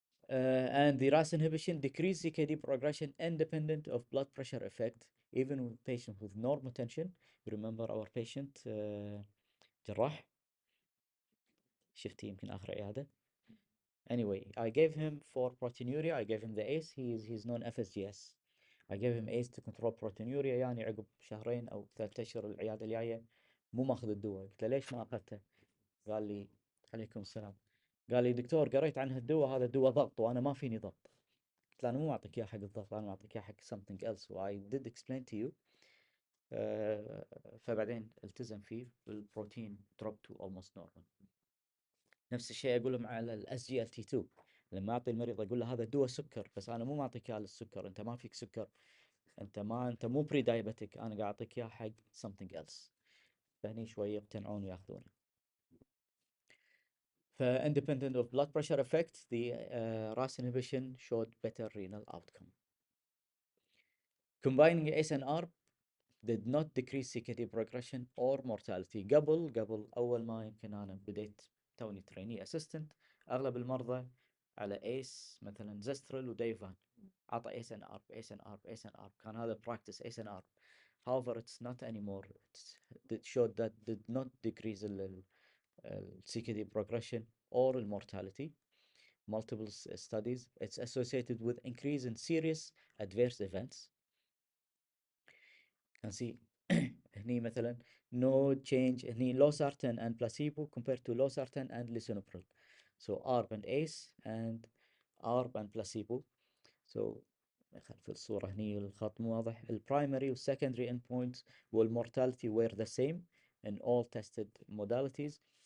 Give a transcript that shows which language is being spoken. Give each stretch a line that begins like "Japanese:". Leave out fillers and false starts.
English: And the RAS inhibition decrease CKD progression independent of blood pressure effect, even with patients with normal tension. You remember our patient جراح
Arabic: شفتي يمكن آخر عيادة.
English: Anyway, I gave him for proteinuria, I gave him the ACE, he's non-FSGS. I gave him ACE to control proteinuria.
Arabic: يعني عقب شهرين أو 3 أشهر العيادة الجاية مو ماخذ الدواء. قلت له ليش ما أخذته؟ قال لي عليكم السلام. قال لي دكتور قريت عن هالدواء، هذا دواء ضغط وأنا ما فيني ضغط. قلت له أنا مو معطيك إياه حق الضغط، أنا معطيك إياه حق
English: something else. و I did explain to you.
Arabic: فبعدين التزم فيه بالبروتين
English: drop to almost normal.
Arabic: نفس الشيء اقول لهم على الاس جي ال تي 2. لما اعطي المريض اقول له هذا دواء سكر، بس انا مو معطيك اياه للسكر، انت ما فيك سكر، انت مو بري دايبتك، انا قاعد اعطيك اياه حق
English: something else.
Arabic: فهني شويه يقتنعون وياخذونه.
English: ف independent of blood pressure effect, the RAS inhibition showed better renal outcome. Combining ACE and ARB did not decrease CKD progression or mortality.
Arabic: قبل أول ما يمكن أنا بديت توني تريني أسيستنت، أغلب المرضى على إيس مثلا زسترل وديفان، عطى إيس إن آرب إيس إن آرب إيس إن آرب، كان هذا براكتس إيس إن آرب.
English: However, it's not anymore. It showed that did not decrease ال CKD progression or mortality. Multiple studies. It's associated with increase in serious adverse events. can see هني مثلا no change هني losartan and placebo compared to losartan and lisinopril. So ARB and ACE and ARB and placebo.
Arabic: So في الصورة هني الخط مو واضح.
English: البرايمري والsecondary endpoints والmortality were the same in all tested modalities.